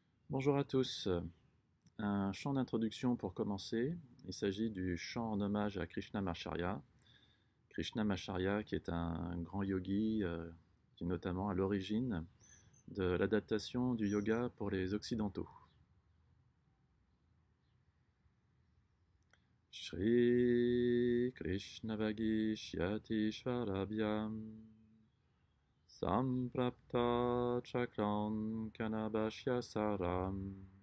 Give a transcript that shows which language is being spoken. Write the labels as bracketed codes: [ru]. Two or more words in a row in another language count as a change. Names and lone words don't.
[fr] Bonjour à tous. Un chant d'introduction pour commencer. Il s'agit du chant en hommage à Krishnamacharya. Krishnamacharya qui est un grand yogi qui est notamment à l'origine de l'adaptation du yoga pour les occidentaux. [sa] श्री कृष्ण वागिश्यति श्वराभ्यां सम्प्राप्त चक्रन् कणभाष्य सारम्